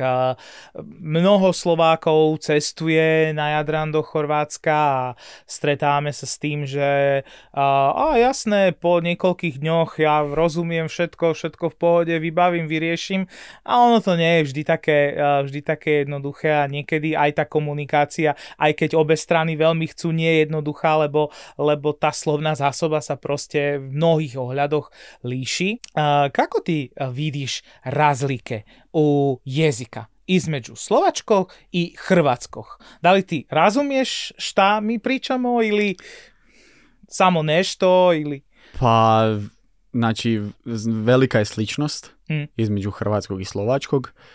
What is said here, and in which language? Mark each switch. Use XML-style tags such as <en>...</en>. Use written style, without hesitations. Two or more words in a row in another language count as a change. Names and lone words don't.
<sk>Mnoho Slovákov cestuje na Jadran do Chorvátska a stretávame sa s tým, že jasné, po niekoľkých dňoch ja rozumiem všetko v pohode, vybavím, vyriešim, a ono to nie je vždy také jednoduché a niekedy aj tá komunikácia, aj keď obe strany veľmi chcú, nie je jednoduchá, lebo tá slovná zásoba sa proste v mnohých ohľadoch líši.</sk> <hr>Kako ty vidiš razlike u jezika između slovačkog i hrvatskog? Da li ti razumiješ šta mi pričamo ili samo nešto? Ili... Pa, znači, velika je sličnost između hrvatskog i slovačkog.</hr>